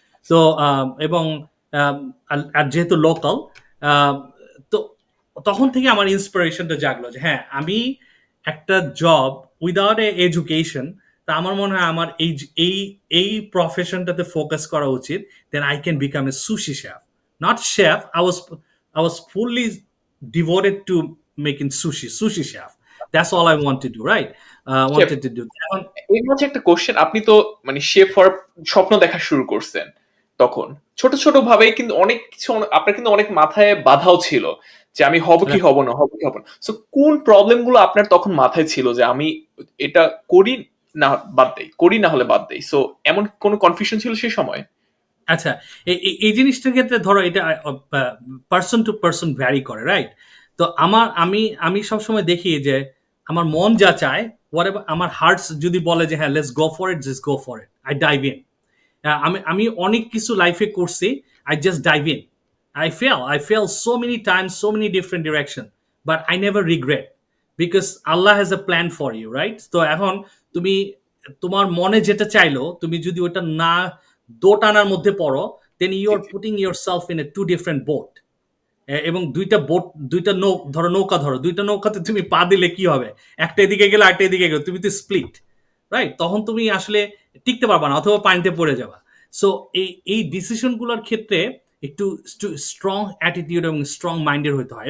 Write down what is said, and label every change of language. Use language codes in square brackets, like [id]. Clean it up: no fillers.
[bn] তো এবং আর যেহেতু লোকাল, তো তখন থেকে আমার ইন্সপিরেশনটা জাগলো যে হ্যাঁ, আমি একটা জব [en] without a education, [bn] তা আমার মনে হয় আমার এই এই প্রফেশনটাতে ফোকাস করা উচিত। [en] Then I can become a sushi chef, not chef. I was fully devoted to making sushi chef. That's all I want to do, right? [bn] Chef, [en] Wanted to do. [bn] এখন এর মাঝে একটা কোশ্চেন, আপনি তো মানে শেফ হওয়ার স্বপ্ন দেখা শুরু করছেন তখন ছোট ছোট ভাবে, কিন্তু অনেক কিছু আপনার কিন্তু অনেক মাথায় বাধাও ছিল যে আমি হব কি হব না, হব কি হব না। সো কোন প্রবলেম গুলো আপনার তখন মাথায় ছিল যে আমি এটা করি না বাদ দেই, করি না হলে বাদ দেই? সো এমন কোন কনফিউশন ছিল সেই সময়? আচ্ছা, এই জিনিসটার ক্ষেত্রে ধরো এটা পার্সন টু পার্সন ভ্যারি করে, রাইট? তো আমি আমি সবসময় দেখি যে আমার মন যা চায়, আমার হার্টস যদি বলে যে হ্যাঁ, [en] Let's go for it, just go for it, I dive in. [bn] আমি অনেক কিছু লাইফে করছি, [en] I just dive in. I fail so many times, so many different direction, but I never regret because Allah has a plan for you, right? [bn] তো এখন তুমি তোমার মনে যেটা চাইলো, তুমি যদি ওটা না দোটানার মধ্যে পড়ো, [en] then you [bn] G [en] are [bn] G. [en] putting yourself in a two different boat. [bn] এবং দুইটা নৌকা ধরো, দুইটা নৌকাতে তুমি পা দিলে কি হবে? একটা এদিকে গেলে আরেকটা এদিকে গেলে, তুমি তো স্প্লিট, রাইট? তখন তুমি আসলে টিকতে পারবা না, অথবা পানিতে পড়ে যাবা। সো এই ডিসিশন গুলোর ক্ষেত্রে একটু স্ট্রং অ্যাটিটিউড এবং স্ট্রং মাইন্ডের হতে হয়।